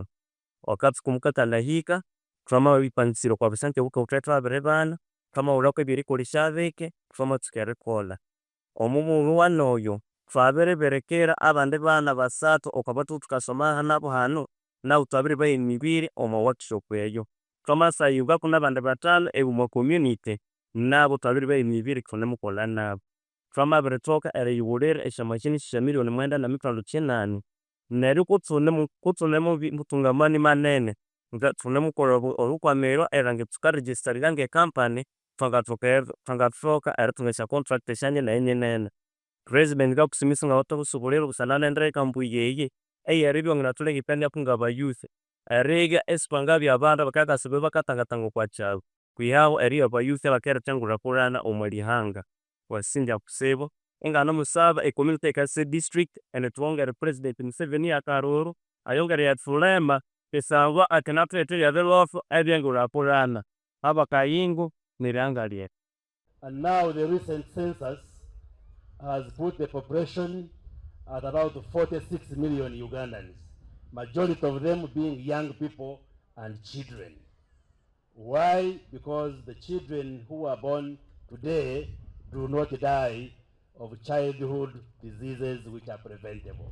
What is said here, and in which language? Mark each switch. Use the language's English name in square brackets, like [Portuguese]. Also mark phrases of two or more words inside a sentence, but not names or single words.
[Konzo] Akatsuku mukakanahika, thwamabiripangisirya okwa bisente bukaghu thwabya thwabiribana, thwamawulhaku ebyerikolesya bike, thwamatsuka erikolha. Omubughulhu wanoyo, thwabiribirikira abandi bana basathu okwabathuku thukasoma nabo hanu, nabu thwabiribaha emibiri omwa workshop eyo. Thwamasayungaku nabandi bathanu omwa community, nabu thwabiribaha emibiri ithunemukolha nabu. Thwamabirithoka eriyighulira esyamachine syamillion 9.8. Neryo kuthunemuthunga amani manene, thunemukolha olhukwamiro erilhangira thukaregistaringa ng'ecompany, thwangathoka erithunga esyacontract esyanene. President ngakusimisa ngawithe obusubuliro busana n'endeka mbuya eyi, eyeribya iwanganathulengekanyaku ng'abayouth, eribya isithwangabya abandu abakabya bakathangatanga okwakyalo, kwihahu eribya abayouth abakiretha engulhakulhana omwa lihanga. Wasingya kutsibu, inganimusaba community eye Kasese district enithwongere President Museveni yakaruru, ayongere erithulema kusangwa akinathuletherya ebilhotho ebyengulhakulhana. Abakayingo nirihanga lyethu. [English] And now the recent census has put the population at about 46 million Ugandans, majority of them being young people and children. Why? Because the children who are born today do not die of childhood diseases which are preventable.